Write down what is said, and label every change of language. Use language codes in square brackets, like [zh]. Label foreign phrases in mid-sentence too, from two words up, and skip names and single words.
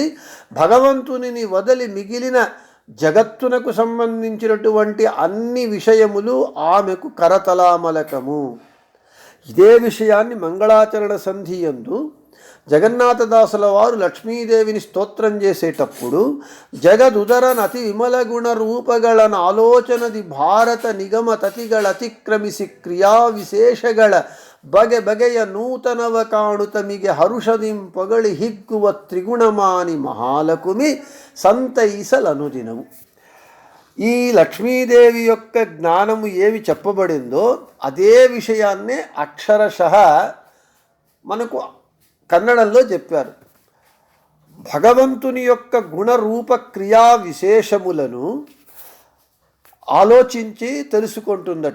[te] భగవంతునిని వదిలి మిగిలిన జగత్తునకు సంబంధించినటువంటి అన్ని విషయములు ఆమెకు కరతలామలకము. ఇదే విషయాన్ని మంగళాచరణ సంధి యందు జగన్నాథదాసుల వారు లక్ష్మీదేవిని స్తోత్రం చేసేటప్పుడు [kn] ಜಗದುದರನತಿ ವಿಮಲ ಗುಣ ರೂಪಗಳನ ಆಲೋಚನದಿ ಭಾರತ ನಿಗಮ ತತಿಗಳ ಅತಿಕ್ರಮಿಸಿ ಕ್ರಿಯಾ ವಿಶೇಷಗಳ ಬಗೆ ಬಗೆಯ ನೂತನವ ಕಾಣುತಮಿಗೆ ಹರುಷದಿಂ ಪಗಳಿ ಹಿಗ್ಗುವ ತ್ರಿಗುಣಮಾನಿ ಮಹಾಲಕುಮಿ సంతైసలనుదినము. [te] ఈ లక్ష్మీదేవి యొక్క జ్ఞానము ఏమి చెప్పబడిందో అదే విషయాన్నే అక్షరశః మనకు కన్నడంలో చెప్పారు. భగవంతుని యొక్క గుణరూప క్రియా విశేషములను ఆలోచించి తెలుసుకుంటుందట.